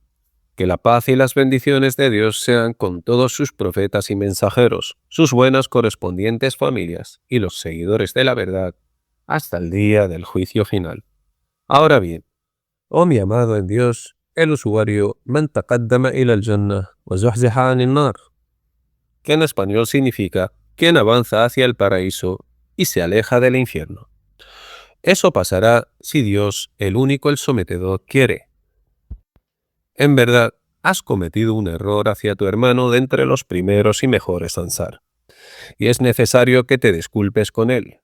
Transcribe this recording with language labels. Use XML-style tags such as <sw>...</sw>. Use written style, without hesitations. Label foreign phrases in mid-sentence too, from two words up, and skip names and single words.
<es>Que la paz y las bendiciones de Dios sean con todos sus profetas y mensajeros, sus buenas correspondientes familias y los seguidores de la verdad, hasta el día del juicio final. Ahora bien, oh mi amado en Dios, el usuario</es> <ar>من تقدم إلى الجنة وزحزح عن النار,</ar> <es>que en español significa quien avanza hacia el paraíso y se aleja del infierno. Eso pasará si Dios, el único el sometedor, quiere. En verdad, has cometido un error hacia tu hermano de entre los primeros y mejores Ansar, y es necesario que te disculpes con él.</es>